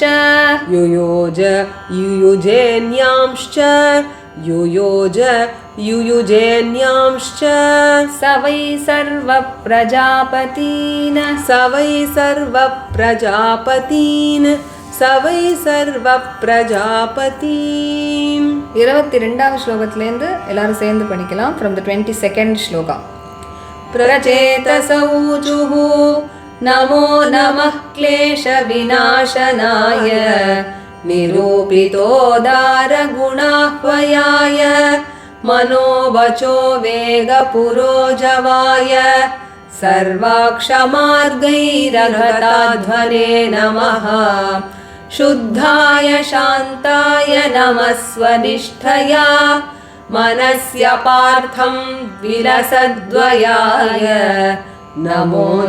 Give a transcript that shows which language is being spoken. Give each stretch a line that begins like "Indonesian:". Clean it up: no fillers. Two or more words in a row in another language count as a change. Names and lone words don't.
Sanskrit: युयोज युयुजेन्यांश्च युयोज युयुजेन्यांश्च स वै सर्वप्रजापतीन् स वै सर्वप्रजापतीन् स वै सर्वप्रजापतीन्
Tamil: 22வது ஸ்லோகத்திலேருந்து எல்லாரும் சேர்ந்து படிக்கலாம்
English: from the 22nd
Sanskrit: श्लोका प्रचेतसौजुः नमो नमः क्लेशविनाशनाय निरूपितोदारगुणाह्वयाय मनोवचो वेगपुरोजवाय सर्वाक्षमार्गैरघताध्वने नमः शुद्धाय शान्ताय नमः स्वनिष्ठया मनस्य पार्थं विलसद्वयाय नमो